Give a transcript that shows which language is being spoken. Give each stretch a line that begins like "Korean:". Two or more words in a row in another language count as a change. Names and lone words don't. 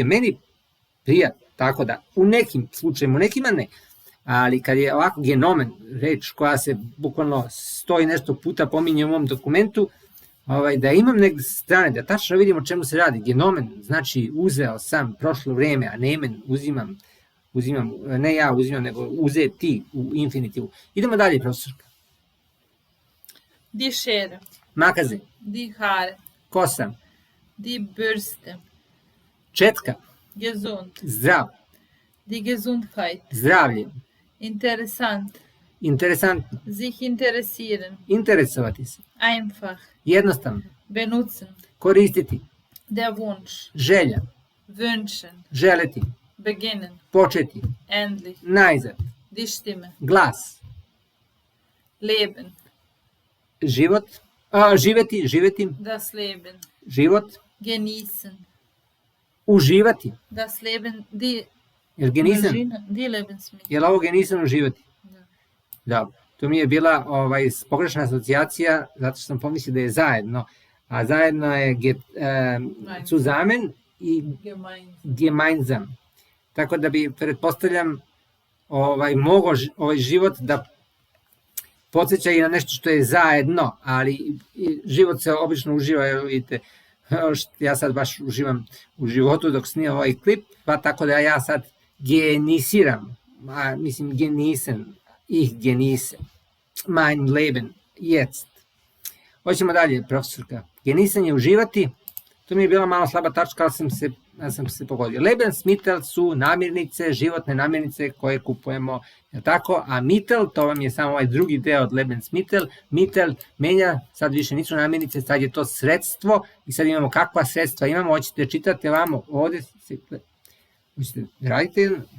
Serbian: Meni prija, tako da u nekim slučajima, u nekima ne, ali kad je ovako genomen, reč koja se bukvalno 100 i nešto puta pominje u ovom dokumentu, da imam negde sa strane, da tačno vidimo o čemu se radi. Genomen znači uzeo sam prošlo vreme, a nemen uzimam, ne ja uzimam, nego uzeti u infinitivu. Idemo dalje, profesorka.
German: Die Schere.
Serbian: Makaze,
German: Die Haare.
Serbian: kosa,
German: Die Bürste.
Serbian: četka,
German: Gesund.
Serbian: zdrav,
German: Die Gesundheit.
Serbian: zdravlje,
German: Interessant.
Serbian: interesantno,
German: Sich interessieren.
Serbian: interesovati se,
German: Einfach.
Serbian: jednostavno,
German: Benutzen.
Serbian: koristiti,
German: Der Wunsch.
Serbian: želja,
German: Wünschen.
Serbian: želeti,
German: Beginnen.
Serbian: početi,
German: Endlich.
Serbian: najzad,
German: Die Stimme.
Serbian: glas,
German: Leben.
Serbian: život, živeti,
German: Das Leben.
Serbian: život,
German: Genießen.
Serbian: uživati,
German: Das Leben. Die
Serbian: jer genisan,
German: Maschine. Die Lebensmittel.
Serbian: je li ovo genisan uživati? Da. Dobro, to mi je bila pogrešna asocijacija, zato što sam pomislio da je zajedno, a zajedno je zusammen i gemeinsam. Tako da bi, pretpostavljam, mogao ovaj život da podsjeća i na nešto što je zajedno, ali život se obično uživa, evo vidite, ja sad baš uživam u životu dok snimam ovaj klip, pa tako da ja sad genisiram,
German: genießen, ich genieße, mein Leben, jetzt.
Serbian: Hoćemo dalje, profesorka. Genießen je uživati, to mi je bila malo slaba tačka, ali sam se pogodio. Lebensmittel su namirnice, životne namirnice koje kupujemo, je tako? A Mittel, to vam je samo ovaj drugi deo od Lebensmittel. Mittel menja, sad više nisu namirnice, sad je to sredstvo i sad imamo kakva sredstva imamo, hoćete čitati vamo, ovde, hoćete radite?